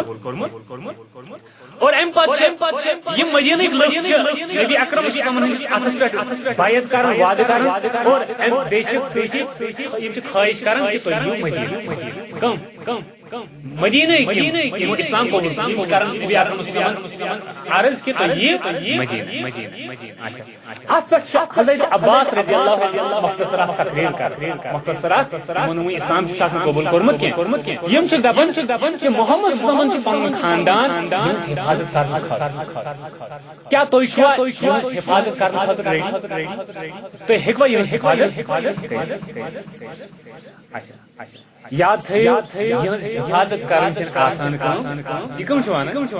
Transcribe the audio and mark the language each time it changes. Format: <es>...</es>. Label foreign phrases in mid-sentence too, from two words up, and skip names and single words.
<ks>اور امہِ پتہٕ چھِ یِم مدیٖنٕکۍ لُکھ چھِ نبی اکرم صلی اللہ علیہ وسلم اتھس پٮ۪ٹھ بیعت کران وعدٕ کران اور بیٚیہِ چھِ سۭتی یِم چھِ خٲہِش کران کہِ تُہۍ یِیِو مدیٖنہ کم مدیٖنہ یِمو اسلام قبوٗل کران نبی اکرم صلی اللہ علیہ وسلم عرض کہِ تُہۍ یِیِو مدیٖنہ اتھ پٮ۪ٹھ چھِ حضرت عباس رضی اللہ مختصر اکھ تقریر کران یِمو نہٕ وُنہِ اسلام چھُ آسان قبوٗل کوٚرمُت کینٛہہ یِم چھِ دپان کہِ محمد صلی اللہ علیہ وسلم چھُ پنُن خاندان یِہٕنٛز حفاظت کرنہٕ خٲطرٕ کیٛاہ تُہۍ چھُوا یِہٕنٛز حفاظت کرنہٕ خٲطرٕ ریڈی تُہۍ ہیٚکوا یِہٕنٛز حفاظت یاد تھٲیِو یِہٕنٛز حفاظت کرٕنۍ چھنہٕ آسان کٲم یہِ کٕم چھِ ونان</ks>